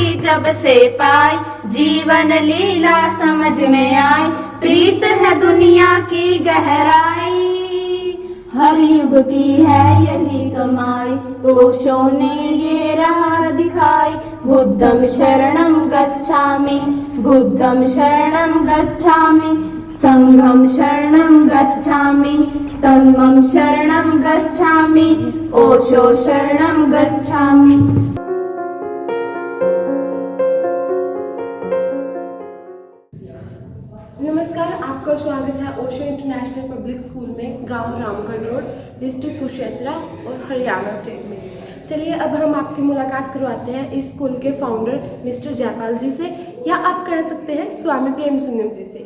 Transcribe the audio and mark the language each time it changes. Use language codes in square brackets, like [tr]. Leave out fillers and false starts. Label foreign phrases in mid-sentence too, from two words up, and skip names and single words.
[hi] जब से पाई, जीवन लीला समझ में आई, प्रीत है दुनिया की गहराई, हर युग की है यही कमाई, ओशो ने ये राह दिखाई। [pi] बुद्धं शरणं गच्छामि, बुद्धं शरणं गच्छामि, संघं शरणं गच्छामि, धम्मं शरणं गच्छामि, ओशो शरणं गच्छामि। [hi] नमस्कार, आपका स्वागत है ओशो इंटरनेशनल पब्लिक स्कूल में, गांव रामगढ़ रोड, डिस्ट्रिक्ट कुरुक्षेत्र और हरियाणा स्टेट में। चलिए अब हम आपकी मुलाकात करवाते हैं इस स्कूल के फाउंडर मिस्टर जयपाल जी से, या आप कह सकते हैं स्वामी प्रेम सुंदरम जी से।